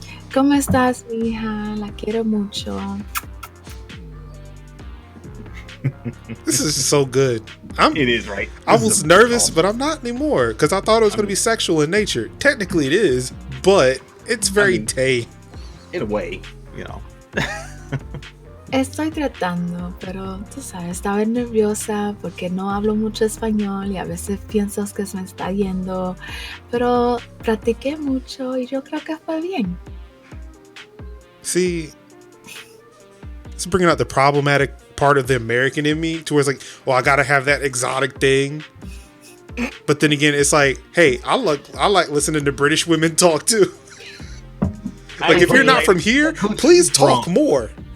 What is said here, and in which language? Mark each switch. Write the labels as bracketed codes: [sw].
[es] ¿Cómo estás, mija? La quiero mucho. [en] This is so good. It is, right? I was nervous, but I'm not anymore because I thought it was going to be sexual in nature. Technically, it is, but it's very tame. In a way, [es] Estoy tratando, pero tú sabes, estaba nerviosa porque no hablo mucho español y a veces pienso que se me está yendo, pero practiqué mucho y yo creo que fue bien. [en] See, it's bringing out the problematic part of the American in me, to where it's like, well, I gotta have that exotic thing. But then again, it's like, hey, I like listening to British women talk too. Like, if you're not from here, please talk more.